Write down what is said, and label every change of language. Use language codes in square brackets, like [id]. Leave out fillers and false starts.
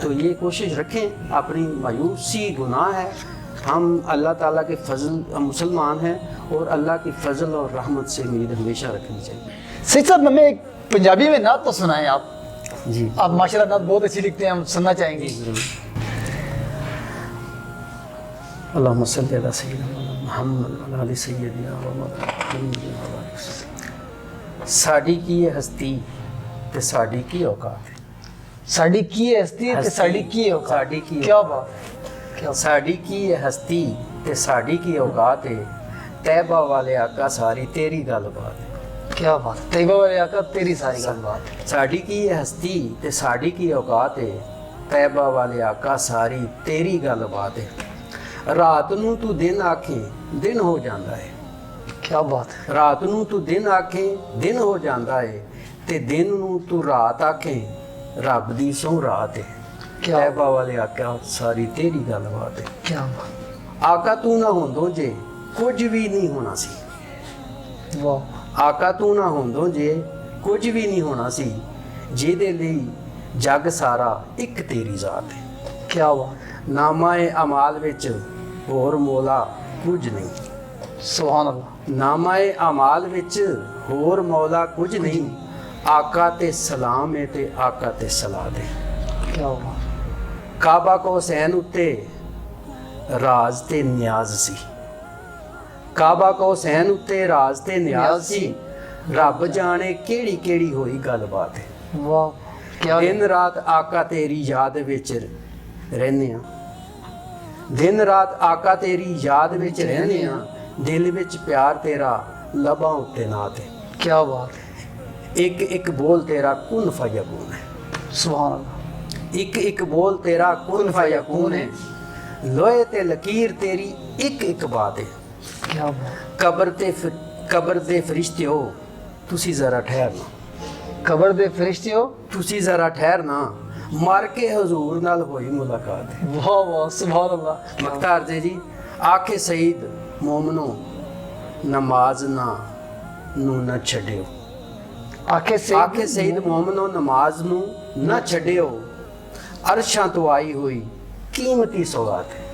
[ur] تو یہ کوشش رکھیں. اپنی مایوسی گناہ ہے. ہم اللہ تعالیٰ کے فضل مسلمان ہیں اور اللہ کی فضل اور رحمت سے امید ہمیشہ رکھنی چاہیے. سید صاحب ہمیں ایک پنجابی میں نعت تو سنائیں آپ. جی آپ ماشاء اللہ نعت بہت اچھی لکھتے ہیں, ہم سننا چاہیں گے. [ar] اللہم صلی علی سیدنا محمد و علی سیدنا محمد. [pa] ساڈی کی یہ ہستی تے ساڈی کی اوقات ہے. ساڈی کی ہستی تے ساڈی کی اوقات. ساڈی کی [ur] کیا بات. [pa] ساڈی کی یہ ہستی تے ساڈی کی اوقات ہے. طیبہ والے آقا ساری تیری گل بات ہے. [ur] کیا بات. [pa] طیبہ والے آقا تیری ساری گل بات. ساڈی کی یہ ہستی تے ساڈی کی اوقات ہے. طیبہ والے آقا ساری تیری گل بات ہے. رات نو تو دن آکھیں دن ہو جاندا ہے. [ur] کیا بات ہے. [pa] رات نو تو دن آکھیں دن ہو جاندا ہے. تے دن نو تو رات آکھیں رب دی سو رات ہے. طیبہ والے آقا ساری تیری گل بات ہے. [ur] کیا بات. [pa] آقا تو نہ ہوندو جے کچھ بھی نہیں ہونا سی. واہ. آقا تو نہ ہوندو جے کچھ بھی نہیں ہونا سی. جیدے لئی جگ سارا ایک تیری ذات ہے. [ur] کیا بات. [pa] نامہ اعمال وچ ہور مولا کچھ نہیں. [ar] سبحان اللہ. [pa] نامہ اعمال وچ ہور مولا کچھ نہیں. آقا تے سلام ہے تے آقا تے صلاۃ ہے. [ur] کیا بات. [pa] کعبہ کو حسین اتے راز تے نیاز سی. کعبہ کو حسین اتے راز تے نیاز سی. رب جانے کیڑی کیڑی ہوئی گل بات ہے. واہ. کیا دن رات آقا تیری یاد وچ رہنے ہاں. دن رات آقا تیری یاد وچ رہنے ہاں. دل وچ پیار تیرا لباں اتے نات ہے. [ur] کیا بات. [pa] ایک ایک بول تیرا کن فیکون ہے. [ar] سبحان اللہ. [pa] ایک ایک بول تیرا کن فیکون ہے. لوہے تے لکیر تیری ایک ایک بات ہے. [ur] کیا بات. [pa] قبر دے فرشتے ہو تسی ذرا ٹھہرنا. قبر دے فرشتے ہو تسی ذرا ٹھہرنا. مر کے حضور نال ہوئی ملاقات ہے. واہ واہ. سبحان اللہ. مختار جی آکھے سعید مومنو نماز نہ چھڈیو. آکھے سعید مومنو نماز نہ چھڈیو. عرشاں تو آئی ہوئی قیمتی سوغات ہے.